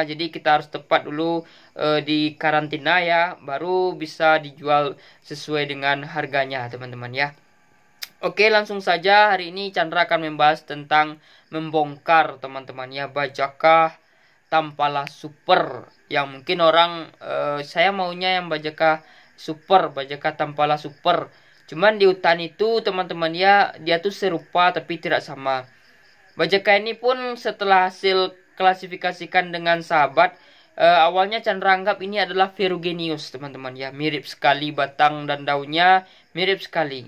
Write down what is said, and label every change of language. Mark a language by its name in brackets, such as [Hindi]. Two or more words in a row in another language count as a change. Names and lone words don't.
[Indonesian] Jadi kita harus tepat dulu di karantina ya, baru bisa dijual sesuai dengan harganya teman-teman ya. Oke, langsung saja hari ini Chandra akan membahas tentang membongkar teman-teman ya bajakah Tampala Super, yang mungkin orang saya maunya yang bajakah super, bajakah Tampala Super. Cuman di hutan itu teman-teman ya, dia tuh serupa tapi tidak sama. Bajakah ini pun setelah hasil klasifikasikan dengan sahabat, awalnya Chandra anggap ini adalah ferruginous teman-teman ya. Mirip sekali batang dan daunnya, mirip sekali.